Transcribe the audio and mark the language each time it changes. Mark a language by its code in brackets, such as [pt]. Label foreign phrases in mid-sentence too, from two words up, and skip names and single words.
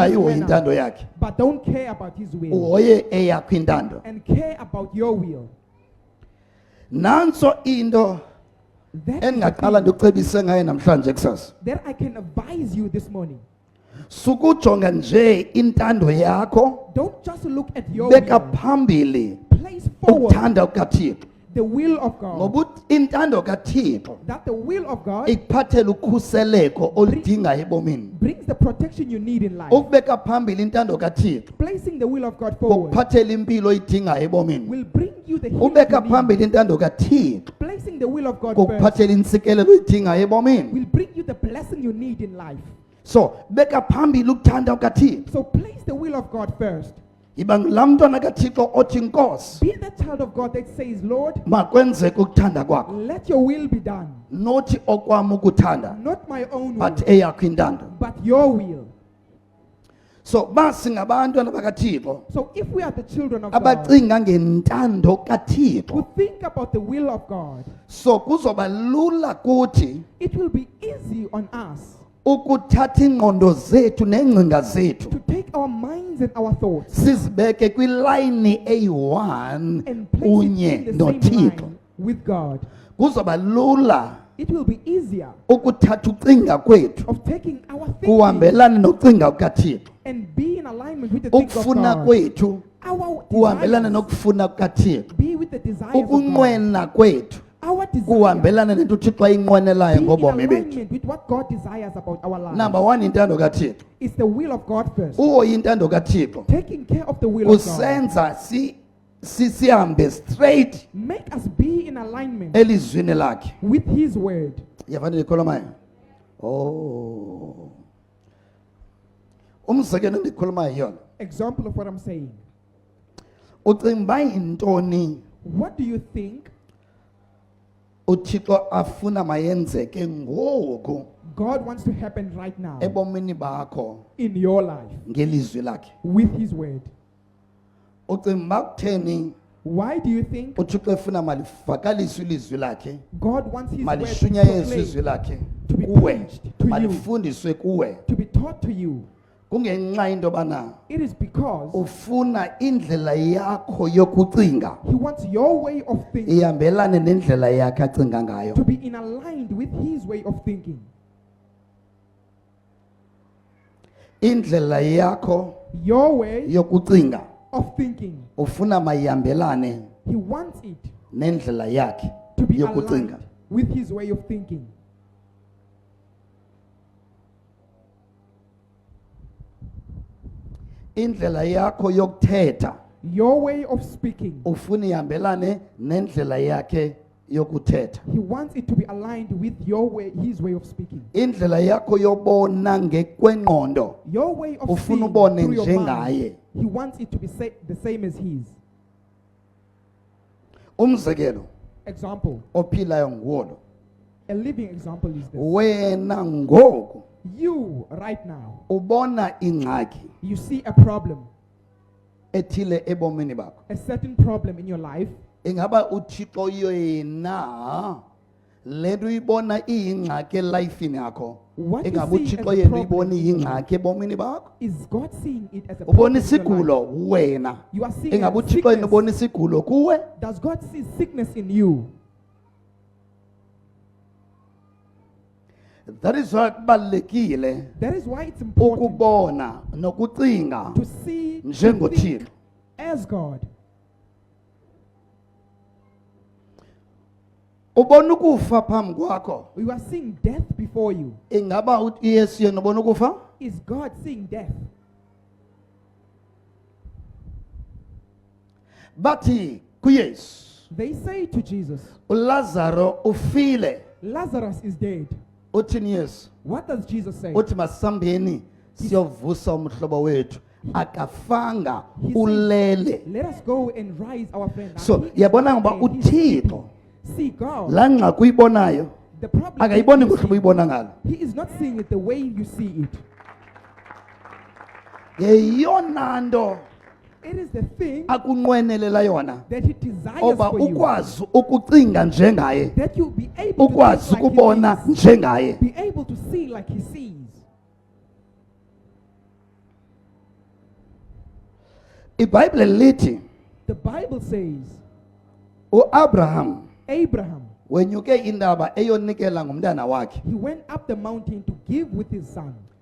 [xh] ungayihoyi [en] manner, [xh] intando yakhe, [en] but don't care about His will [xh] uhoye eyakho intando. [en] and care about your will. [xh] Nanso into [en] That is the [xh] endingaqala [en] thing [xh] ndicebise ngayo namhlanje kusasa. [en] that I can advise you this morning. [xh] Sukujonga nje intando yakho, [en] Don't just look at your [xh] beka [en] will. [xh] phambili [en] place forward [xh] ukuthanda kukaThixo [en] the will of God. [xh] ngoba intando kaThixo [en] That the will of God [xh] ikuphathela ukhuseleko oludingayo ebomini [en] brings the protection you need in life. [xh] ukubeka phambili intando kaThixo [en] Placing the will of God forward [xh] ukuphathela impilo oyidingayo ebomini [en] will bring you the healing [xh] ubeka [en] you need. [xh] phambili intando kaThixo [en] Placing the will of God first [xh] ukuphathela insikelelo oyidingayo ebomini [en] will bring you the blessing you need in life. [xh] so beka phambili ukuthanda kaThixo [en] So place the will of God first. [xh] yiba ngulaa mntwana kaThixo othi Nkosi [en] Be the child of God that says, Lord, [xh] makwenzeke ukuthanda kwakho [en] let your will be done. [xh] nothi okwami ukuthanda [en] Not my own will, [xh] but eyakho intando [en] but your will. [xh] so basingabantu bakaThixo [en] So if we are the children of God [xh] abacinga ngentando kaThixo [en] who think about the will of God, [xh] so kuzoba lula kuthi [en] it will be easy on us [xh] ukuthatha ingqondo zethu neengcinga zethu [en] to take our minds and our thoughts [xh] sizibeke kwilayini eyi-1 [en] and place [xh] kunye [en] it in the same [xh] noThixo [en] line with God. [xh] kuzoba lula [en] It will be easier [xh] ukuthatha ucinga kwethu [en] of taking our thinking [xh] kuhambelane nocinga kukaThixo [en] and be in alignment with the things of [xh] ukufuna [en] God. [xh] kwethu [en] Our [xh] kuhambelane [en] desires [xh] nokufuna kukaThixo [en] be with the desires of God. [xh] ukunqwena kwethu [en] Our desire [xh] kuhambelane nento uThixo ayinqwenelayo [en] be in [xh] ngobomi bethu [en] alignment with what God desires about our lives. [xh] number 1 intando kaThixo [en] It's the will of God first. [xh] uhoya intando kaThixo [en] Taking care of the will of God. [xh] kusenza sihambe straight [en] Make us be in alignment [xh] elizwini lakhe [en] with His word. [xh] yavana ndikhulumayo oh umzekelo endikhulumayo yona [en] Example of what I'm saying. [xh] ucinga uba yintoni [en] What do you think [xh] uThixo afuna mayenzeke ngoku [en] God wants to happen right now [xh] ebomini bakho [en] in your life [xh] ngelizwi lakhe [en] with His word? [xh] ucinga uba kutheni [en] Why do you think [xh] uThixo efuna malivakaliswe ilizwi lakhe [en] God wants His word to be [xh] malishunyayezwe izwi [en] proclaimed, [xh] lakhe [en] to be [xh] kuwe [en] preached to you, [xh] malifundiswe kuwe [en] to be taught to you? [xh] kungenxa into yobana [en] It is because [xh] ufuna indlela yakho yokucinga [en] He wants your way of thinking [xh] ihambelane nendlela yakhe acinga ngayo [en] to be in aligned with His way of thinking. [xh] indlela yakho [en] Your way [xh] yokucinga [en] of thinking, [xh] ufuna mayihambelane [en] He wants it [xh] nendlela yakhe [en] to be [xh] yokucinga [en] aligned with His way of thinking. [xh] indlela yakho yokuthetha [en] Your way of speaking, [xh] ufuna ihambelane nendlela yakhe yokuthetha [en] He wants it to be aligned with your way, His way of speaking. [xh] indlela yakho yobona ngekwengqondo [en] Your way of [xh] ufuna [en] seeing [xh] ubone [en] through your [xh] njengaye [en] mind, He wants it to be the same as His. [xh] umzekelo [en] Example, [xh] ophilayo nguwo [en] a living example is this. [xh] wena ngoku [en] You, right now, [xh] ubona ingxaki [en] you see a problem, [xh] ethile ebomini bakho [en] a certain problem in your life. [xh] ingaba uThixo yena lento uyibona iyingxaki elifini yakho [en] What you [xh] ingaba [en] see [xh] uThixo [en] as a [xh] yena [en] problem [xh] uyibona [en] in your [xh] iyingxaki ebomini bakho [en] Is God seeing it as a [xh] ubona [en] problem in your life? [xh] isigulo wena [en] You are seeing [xh] ingaba [en] a [xh] uThixo yena [en] sickness. [xh] ubona isigulo kuwe [en] Does God see sickness in you? that is why kubalekile That is why it's important [xh] ukubona nokucinga [en] to see, to [xh] njengoThixo [en] think as God. [xh] ubona ukufa phambi kwakho [en] You are seeing death before you. [xh] ingaba uYesu yena ubona ukufa [en] Is God seeing death? [xh] bathi kuYesu [en] They say to Jesus, [xh] uLazaro ufile [en] Lazarus is dead. [xh] uthini Yesu [en] What does Jesus say? [xh] uthi masambeni siyovusa umhlobo wethu akafanga [en] He said, [xh] ulele [en] Let us go and rise our friend. Now, so he is [xh] yabona [en] not [xh] ngoba [en] dead, he is sleeping. [xh] uThixo [en] See God. [xh] la ngxaki uyibonayo [en] The problem [xh] akayiboni [en] is [xh] ngohlobo uyibona ngalo [en] he is not seeing it the way you see it. [xh] yeyona nto [en] It is the thing [xh] akunqwenelela yona [en] that he desires [xh] oba [en] for you. [xh] ukwazi ukucinga njengaye [en] That you be able to [xh] ukwazi [en] think like [xh] ukubona [en] he thinks. [xh] njengaye [en] Be able to see like he sees. [xh] iBhayibhile lithi [en] The Bible says [xh] uAbraham [en] Abraham, [xh] wenyuke indaba eyonikela ngomntana wakhe [en] he went up the mountain to give with his son.